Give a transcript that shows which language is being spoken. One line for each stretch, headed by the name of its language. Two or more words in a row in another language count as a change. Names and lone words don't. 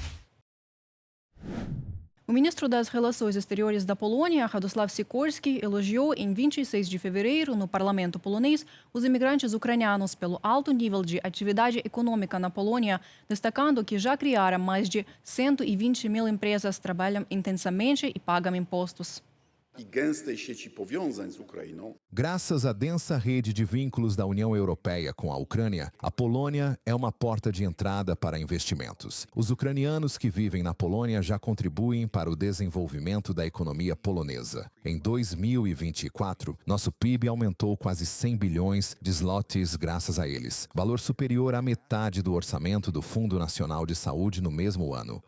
Portuguese: O ministro das Relações Exteriores da Polônia, Radosław Sikorski, elogiou em 26 de fevereiro, no parlamento polonês, os imigrantes ucranianos pelo alto nível de atividade econômica na Polônia, destacando que já criaram mais de 120 mil empresas, trabalham intensamente e pagam impostos.
Polish: I gęstej sieci powiązań z Ukrainą
Portuguese: Graças à densa rede de vínculos da União Europeia com a Ucrânia, a Polônia é uma porta de entrada para investimentos. Os ucranianos que vivem na Polônia já contribuem para o desenvolvimento da economia polonesa. Em 2024, nosso PIB aumentou quase 100 bilhões de zlotys graças a eles, valor superior à metade do orçamento do Fundo Nacional de Saúde no mesmo ano.